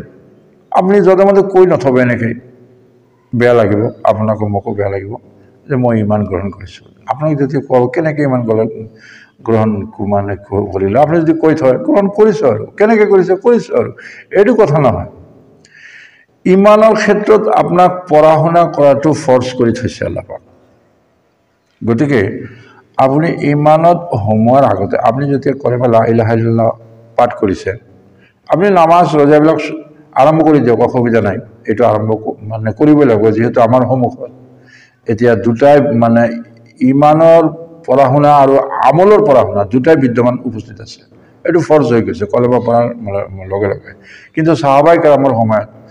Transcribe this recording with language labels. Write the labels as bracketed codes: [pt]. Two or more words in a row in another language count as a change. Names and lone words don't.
[as] আপনি য'তে মতে কৈ নথবে এনেকৈ বেয়া লাগিব আপোনাকো মোকো বেয়া লাগিব যে মই ইমান গ্ৰহণ কৰিছোঁ আপোনাক যদি কওঁ কেনেকৈ ইমান গ্ৰহণ মানে কৰিলে আপুনি যদি কৈ থয় গ্ৰহণ কৰিছোঁ আৰু কেনেকৈ কৰিছোঁ আৰু এইটো কথা নহয় ইমানৰ ক্ষেত্ৰত আপোনাক পঢ়া শুনা কৰাটো ফৰ্চ কৰি থৈছে আল্লাহ পাক গতিকে আপুনি ইমানত সোমোৱাৰ আগতে আপুনি যেতিয়া কৰে [ar] لا إله إلا الله [as] পাঠ কৰিছে আপুনি নামাজ ৰজাবিলাক আৰম্ভ কৰি দিয়ক অসুবিধা নাই এইটো আৰম্ভ মানে কৰিবই লাগিব যিহেতু আমাৰ সন্মুখত এতিয়া দুটাই মানে ইমানৰ পঢ়া শুনা আৰু আমলৰ পঢ়া শুনা দুটাই বিদ্যমান উপস্থিত আছে এইটো ফৰ্জ হৈ গৈছে কলেমা পঢ়াৰ লগে লগে কিন্তু সাহাবাই কেৰামৰ সময়ত